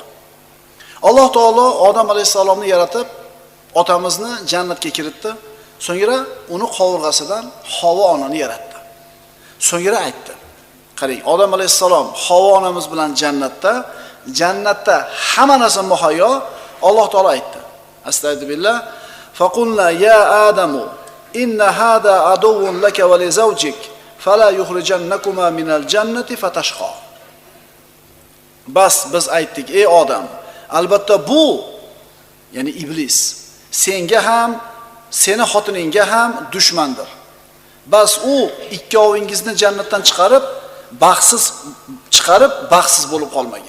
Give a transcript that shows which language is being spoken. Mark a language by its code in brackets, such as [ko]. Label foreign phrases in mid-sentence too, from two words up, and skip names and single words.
[uz] Alloh taolo Odam alayhisalomni yaratib, otamizni jannatga kiritdi. So'ngra uni qovurg'asidan Havo onani yaratdi. So'ngra aytdi: qarang, Odam alayhisalom Havo onamiz bilan jannatda hamma narsa muhayyo. Alloh taolo aytdi: Astagfirullah. [ar] فقلنا يا آدم إن هذا عدو لك ولزوجك فلا يخرجنكما من الجنة فتشقى. [uz] Bas biz aytdik: ey odam, albatta bu, ya'ni iblis, senga ham, seni xotiningga ham dushmandir. Bas u ikkovingizni jannatdan chiqarib baxtsiz bo'lib qolmagin.